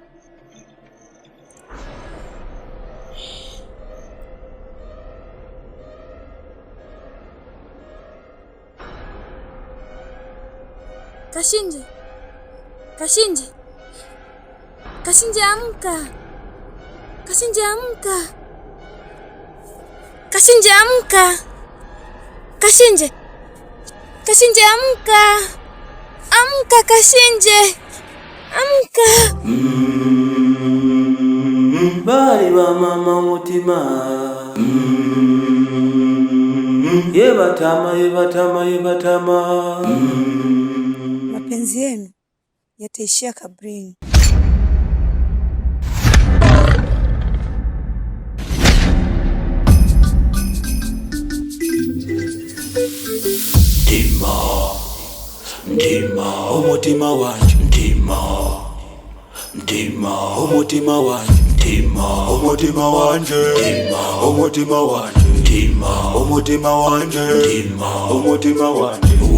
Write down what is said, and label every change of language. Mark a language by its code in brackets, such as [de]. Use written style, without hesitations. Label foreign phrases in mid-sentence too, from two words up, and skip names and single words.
[sw] Kashinje, Kashinje, Kashinje amka, Kashinje amka, Kashinje amka, Kashinje, Kashinje amka, amka Kashinje, amka. [bem] Bali ba mama umutima, yebatama yebatama yebatama. [sw] Mapenzi yenu yataishia kabrini. [bem] Ndima umutima wanje, ndima umutima wanje, ndima umutima wanje, ndima umutima wanje, ndima umutima wanje, ndima umutima wanje,